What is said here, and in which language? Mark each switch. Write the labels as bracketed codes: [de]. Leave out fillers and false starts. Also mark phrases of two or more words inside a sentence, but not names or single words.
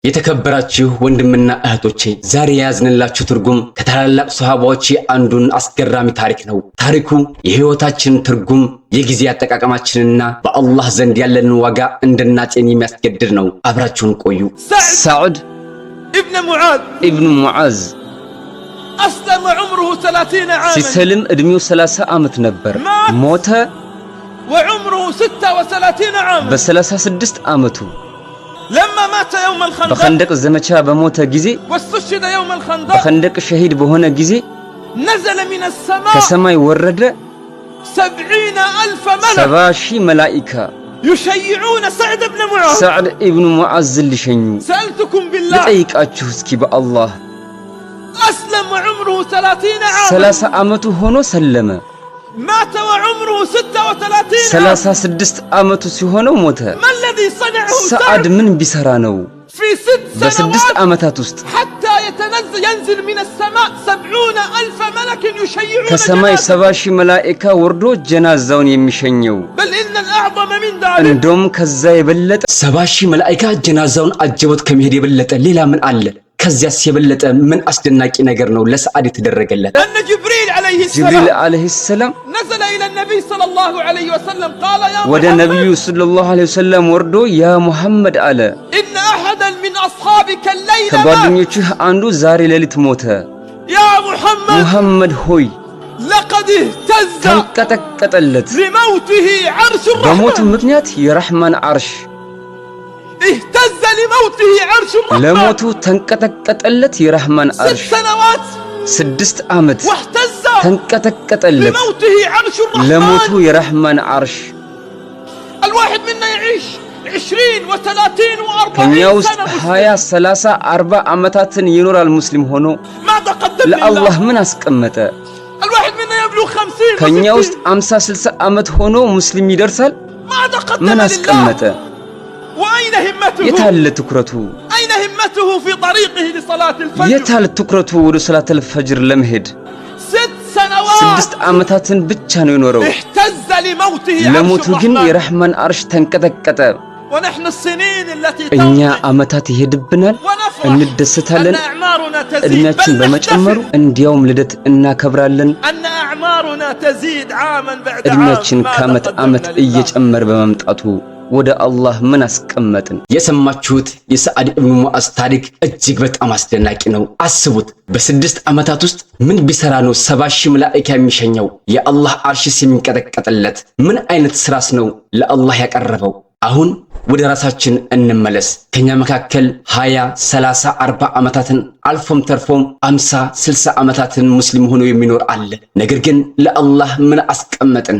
[am] የተከበራችሁ ወንድምና እህቶቼ ዛሬ ያዝንላችሁ ትርጉም ከታላላቅ ሱሐባዎች አንዱን አስገራሚ ታሪክ ነው። ታሪኩ የህይወታችን ትርጉም የጊዜ አጠቃቀማችንና በአላህ ዘንድ ያለን ዋጋ እንድናጤን የሚያስገድድ ነው። አብራችሁን ቆዩ። ሰዑድ ኢብኑ ሙዓዝ [ar] أسلم عمره 30 عاما [am] ሲሰልም እድሜው 30 ዓመት ነበር። ሞተ [ar] وعمره 36 عاما [am] በ36 ዓመቱ [ar] لما مات يوم الخندق [am] በخندق ዘመቻ በሞተ ጊዜ [ar] واستشهد يوم الخندق [am] በخندق ሸሂድ በሆነ ጊዜ [ar] نزل من السماء [am] ከሰማይ ወረደ [ar] 70,000 ملك [am] 70,000 መላእክት [ar] يشيعون سعد بن معاذ [am] سعد ابن معاذ ልሸኙ [ar] سألتكم بالله [am] ለጠይቃችሁ እስኪ በአላህ [ar] أسلم وعمره 30 عاما [am] 30 ዓመቱ ሆኖ ሰለመ። [ar] مات وعمره 36 [am] 36 ዓመቱ ሲሆነው ሞተ። [ar] ما الذي صنعه [am] سعد ምን ቢሰራ ነው [ar] في 6 [am] በ6 [ar] سنوات [am] ዓመታት ውስጥ [ar] حتى ينزل من السماء 70,000 ملك يشيعون [am] ከሰማይ 70,000 መላእክት ወርዶ ጀናዛውን የሚሸኘው? [ar] بل إن الأعظم من ذلك [am] እንደውም ከዛ የበለጠ 70,000 መላእክት ጀናዛውን አጀቡት ከመሄድ የበለጠ ሌላ ምን አለ? ከዚያስ የበለጠ ምን አስደናቂ ነገር ነው ለሰዓድ የተደረገለት? [ar] أن جبريل عليه السلام نزل إلى النبي صلى الله عليه وسلم قال يا [am] ወደ ነብዩ [ar] صلى الله عليه وسلم [am] ወርዶ [ar] يا محمد [am] አለ [ar] إن أحدا من أصحابك الليلة [am] ከጓደኞችህ አንዱ ዛሬ ሌሊት ሞተ። [ar] يا محمد [am] ሆይ [ar] لقد اهتز [am] ተንቀጠቀጠለት [ar] لموته عرش [am] በሞቱ [ar] الرحمن [am] ምክንያት የረህማን አርሽ [ar] اهتز لموته عرش الرحمن [am] ለሞቱ ተንቀጠቀጠለት የረህማን 6 አርሽ [ar] سنوات [am] 6 ዓመት [ar] واهتز [am] ተንቀጠቀጠለት [ar] لموته عرش [am] ለሞቱ [ar] الرحمن [am] የረህማን አርሽ። [ar] الواحد منا يعيش 20 و30 [am] ከኛ [ar] و40 [am] ውስጥ [ar] سنة [am] 20 30 40 ዓመታትን ይኖራል ሙስሊም ሆኖ [ar] ماذا قدم [am] ለአላህ [ar] لله [am] ምን አስቀመጠ? [ar] الواحد منا يبلغ 50 [am] ከኛ [ar] و60 [am] ውስጥ 50 60 ዓመት ሆኖ ሙስሊም ይደርሳል። [ar] ماذا قدم [am] ምን [ar] لله [am] አስቀመጠ? [ar] وأين همته [am] የታለ ትኩረቱ? [ar] أين همته في طريقه لصلاة الفجر [am] የታለ ትኩረቱ ወደ [ar] صلاة الفجر [am] ለመሄድ? [ar] 6 سنوات [am] 6 ዓመታትን ብቻ ነው የኖረው። [ar] اهتز لموته [am] ለሞቱ [ar] عرش [am] ግን [ar] الرحمن [am] የረህማን አርሽ ተንቀጠቀጠ። [ar] ونحن السنين التي [am] እኛ [ar] تمضي [am] ዓመታት ይሄድብናል [ar] ونفرح [am] እንደሰታለን [ar] أن أعمارنا تزيد [am] እድሜያችን [ar] بل [am] በመጨመሩ [ar] نحتفل [am] እንዲያውም ልደት እናከብራለን። [ar] أن أعمارنا تزيد عاما بعد عام [am] እድሜያችን [ar] ماذا [am] ከዓመት [ar] قدمنا [am] ዓመት [ar] لله [am] እየጨመረ በመምጣቱ ወደ አላህ ምን አስቀመጥን? የሰማችሁት የሰዓድ ኢብኑ ሙዓዝ ታሪክ እጅግ በጣም አስደናቂ ነው። አስቡት፣ በ6 ዓመታት ውስጥ ምን ቢሰራ ነው 70,000 መላእክት የሚሸኘው? የአላህ አርሽስ የሚንቀጠቀጥለት? ምን አይነት ስራስ ነው ለአላህ ያቀረበው? አሁን ወደ ራሳችን እንመለስ። ከኛ መካከል 20 30 40 ዓመታትን አልፎም ተርፎም 50 60 ዓመታትን ሙስሊም ሆኖ የሚኖር አለ። ነገር ግን ለአላህ ምን አስቀመጥን?